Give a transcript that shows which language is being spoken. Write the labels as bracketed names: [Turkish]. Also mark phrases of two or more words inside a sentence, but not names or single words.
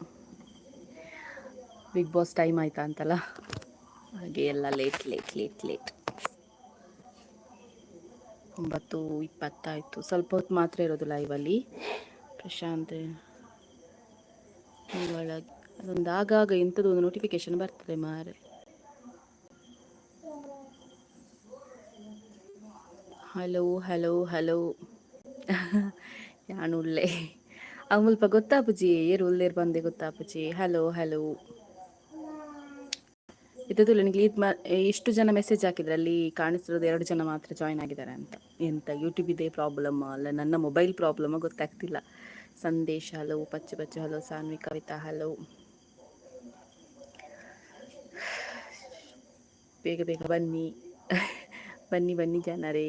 [Kannada] ಬಿಗ್ ಬಾಸ್ ಟೈಮ್ ಆಯ್ತಾ ಅಂತಲ್ಲ, ಹಾಗೆ ಎಲ್ಲ ಲೇಟ್ ಲೇಟ್ ಲೇಟ್ ಲೇಟ್. 9:20 ಸ್ವಲ್ಪ ಹೊತ್ತು ಮಾತ್ರ ಇರೋದು ಲೈವಲ್ಲಿ. ಪ್ರಶಾಂತ್ ಒಳಗೆ ಅದೊಂದು ಆಗಾಗ ಎಂಥದ್ದು ಒಂದು ನೋಟಿಫಿಕೇಶನ್ ಬರ್ತದೆ ಮಾರೆ. [Tulu] ಹಲೋ ಹಲೋ ಹಲೋ ಯಾನು ಉಳ್ಳೆ ಮುಲ್ಪ ಗೊತ್ತಾಪುಜಿ ಏರು ಉಳ್ಳೇರು ಬಂದೆ ಗೊತ್ತಾಪುಜಿ. [Kannada] ಹಲೋ ಹಲೋ ಇದ್ದದ್ದು ನನಗೆ ಇಷ್ಟು ಜನ ಮೆಸೇಜ್ ಹಾಕಿದ್ರೆ ಅಲ್ಲಿ ಕಾಣಿಸ್ತಿರೋದು 2 ಜನ ಮಾತ್ರ ಜಾಯ್ನ್ ಆಗಿದ್ದಾರೆ ಅಂತ. ಎಂತ ಯೂಟ್ಯೂಬ್ ಇದೇ ಪ್ರಾಬ್ಲಮ್ ಅಲ್ಲ ನನ್ನ ಮೊಬೈಲ್ ಪ್ರಾಬ್ಲಮ್ ಗೊತ್ತಾಗ್ತಿಲ್ಲ. ಸಂದೇಶ್ ಹಲೋ, ಪಚ್ಚು ಪಚ್ಚು ಹಲೋ, ಸಾನ್ವಿ ಕವಿತಾ ಹಲೋ. ಬೇಗ ಬೇಗ ಬನ್ನಿ ಬನ್ನಿ ಬನ್ನಿ ಜನರೇ.